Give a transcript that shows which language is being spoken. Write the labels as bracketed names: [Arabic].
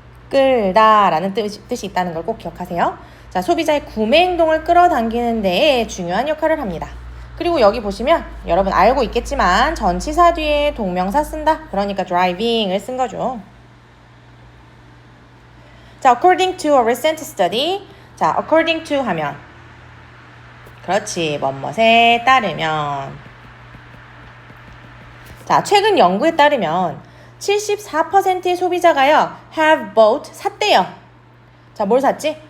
[Korean] 끌다라는 뜻이 있다는 걸 꼭 기억하세요. 자, 소비자의 구매 행동을 끌어당기는 데에 중요한 역할을 합니다. 그리고 여기 보시면 여러분 알고 있겠지만 전치사 뒤에 동명사 쓴다. 그러니까 driving을 쓴 거죠. [English] 자, according to a recent study. [Korean] 자, according to 하면 그렇지, 뭐뭐에 따르면. 자, 최근 연구에 따르면 74%의 소비자가요 [English] have bought [Korean] 샀대요. 자, 뭘 샀지?